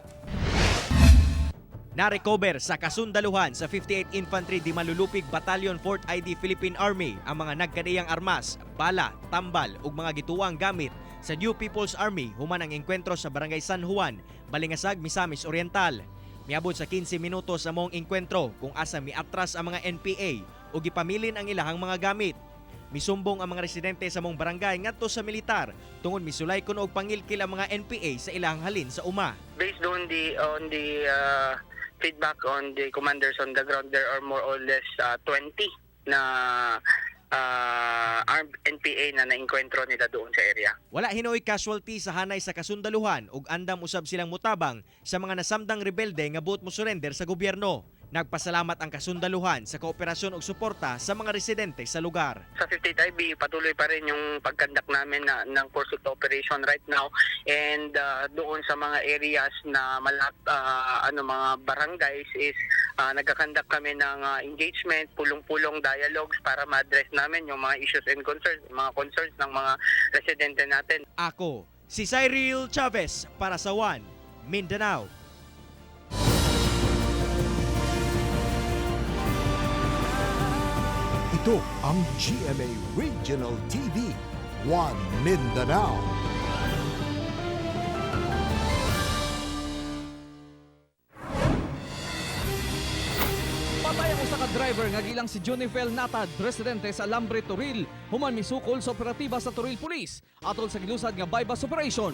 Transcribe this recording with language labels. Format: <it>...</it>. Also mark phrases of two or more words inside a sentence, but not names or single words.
<ceb>Na-recover sa kasundaluhan sa 58 Infantry di Malulupig Battalion 4th ID Philippine Army ang mga nagkadiyang armas, bala, tambal ug mga gituwang gamit sa New People's Army human ang engkwentro sa Barangay San Juan, Balingasag, Misamis Oriental. Miabot sa 15 minutos sa mong engkwentro kung asa miatras ang mga NPA o gipamilin ang ilahang mga gamit. Misumbong ang mga residente sa mong barangay ngadto sa militar tungod misulay kuno og pangilkil ang mga NPA sa ilahang halin sa uma.</ceb> <en>Based on the feedback on the commanders on the ground, there are more or less 20</en> <tl>na armed NPA na naengkwentro nila doon sa area.</tl> <ceb>Wala hinoy casualty sa hanay sa kasundaluhan ug andam usab silang mutabang sa mga nasamdang rebelde nga buot mo surrender sa gobyerno. Nagpasalamat ang kasundaluhan sa kooperasyon ug suporta sa mga residente sa lugar.</ceb> <tl>Sa 58 IB, patuloy pa rin yung pagkandak namin ng</tl> <en>pursuit operation right now,</en> <tl>and doon sa mga areas na mga barangays is nagkakandak kami ng engagement, pulong-pulong dialogues para ma-address namin yung mga</tl> <en>issues and concerns,</en> <tl>mga concerns ng mga residente natin. Ako Si Cyril Chavez para sa One Mindanao. Ito ang GMA Regional TV, One Mindanao.</tl> <ceb>Patay ang usa ka driver nga gilang si Jonifel Natad, residente sa Alambre, Toril, human misukol sa operatiba sa Toril Police atol sa gilusad nga bypass operation.</ceb>